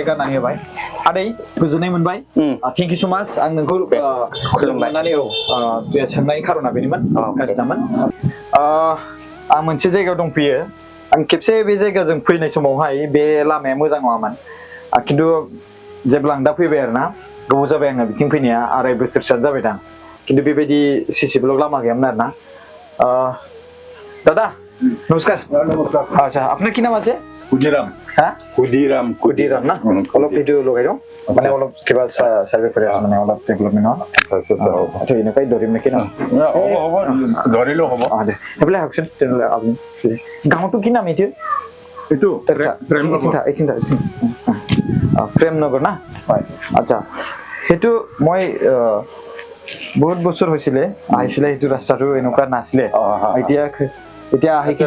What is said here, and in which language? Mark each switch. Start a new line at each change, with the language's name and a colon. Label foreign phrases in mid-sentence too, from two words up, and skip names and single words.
Bodo: गारनानै होबाय आदै गोजोननाय मोनबाय
English: thank you so much
Bodo: आं नोंखौ खुलुमनानै सोंनायनि खारना बेनोमोन गाज्रिमोन आं मोनसे जायगायाव दंफैयो आं खेबसे बे जायगाजों फैनाय समावहाय बे लामाया मोजां नङामोन खिन्थु जेब्ला आं दा फैबाय आरो ना गोबाव जाबाय आङो बिथिं फैनाया 2.5 बोसोरसो जाबाय दां खिन्थु बेबायदि
English: CC block
Bodo: लामा गैयामोन आरो ना दादा नमस्कार अच्छा
Assamese: আপনার কি নাম আছে ক্ষুদিরাম হ্যাঁ ক্ষুদিরাম না অলপ ভিডিও লগাই দিওঁ মানে অলপ কিবা সার্ভে কৰি আছে মানে অলপ ডেভেলপমেন্ট আচ্ছা এনেকুৱাই ধৰিম নেকি ন হ'ব ধৰিলেও হ'ব দে এইবিলাক আহকচোন তেনেহ'লে আপুনি গাঁৱটো কি নাম এইটো এইটো প্ৰেমনগৰ না হয় আচ্ছা সেইটো মই বহুত বছৰ হৈছিলে আহিছিলে সেইটো ৰাস্তাটো এনেকুৱা নাছিলে এতিয়া আহিকিনি